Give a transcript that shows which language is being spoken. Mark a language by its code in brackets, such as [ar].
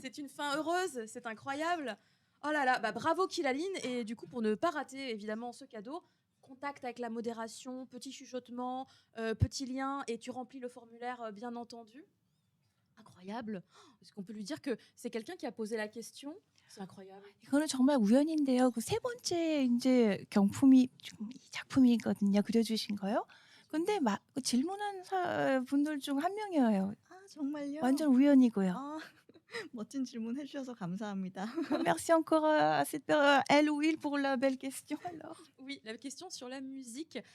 [fr] C'est une fin heureuse, c'est incroyable. Oh là là, bah bravo Kilaline. Et du coup, pour ne pas rater évidemment ce cadeau, contact avec la modération, petit chuchotement, petit lien, et tu remplis le formulaire bien entendu. Incroyable. Est-ce qu'on peut lui dire que c'est quelqu'un qui a posé la question? C'est incroyable. [ko] 이거는 정말 우연인데요. 그 세 번째 이제 경품이 지금 이 작품이거든요. 그려주신 거요. 근데 막 질문한 분들 중 한 명이에요. 아, 정말요? 완전 우연이고요. 아, 멋진 질문 해주셔서 감사합니다. [fr] Merci encore à elle ou il pour la belle question. Alors, Oui, la question sur la musique.